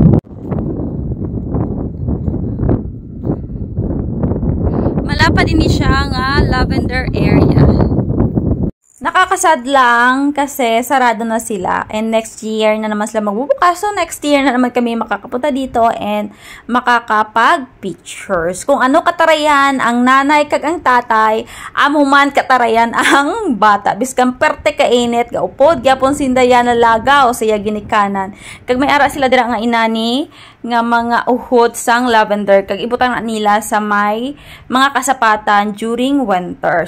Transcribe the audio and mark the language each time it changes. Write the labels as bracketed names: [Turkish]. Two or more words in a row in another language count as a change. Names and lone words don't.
[Filipino] Malapad din siya nga [English] lavender area. [Filipino] Nakakasad lang kasi sarado na sila and [English] next year [Filipino] na naman sila magbubukas. So [English] next year [Filipino] na naman kami makakapunta dito and makakapag-pictures. [Hiligaynon] Kung ano katarayan ang nanay kag ang tatay, amo man katarayan ang bata. Biskang perte kainit, gaupod, gyapon si Indayana lagaw sa ginikanan. Kag may ara sila dira nga inani nga mga uhod sang lavender kag ibutang na nila sa may mga kasapatan [English] during winter.